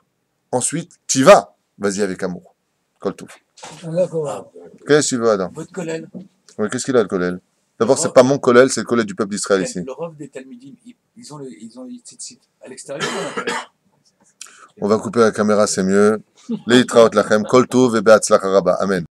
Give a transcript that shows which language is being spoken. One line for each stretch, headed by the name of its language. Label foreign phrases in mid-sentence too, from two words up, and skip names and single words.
French: Ensuite, tu y vas. Vas-y avec amour.
Hebrew: כל טוב.
French: D'accord. Qu'est-ce que tu veux, Adam? Votre collèle. Oui, qu'est-ce qu'il a, le kollel? D'abord, c'est pas mon kollel, c'est le kollel du peuple d'Israël ici. Le rov des Talmidim, ils ont les tzitzit à l'extérieur ou à l'intérieur? On va couper la caméra, c'est mieux.
Hebrew: להתראות לכם, כל טוב et בהצלחה רבה. Amen.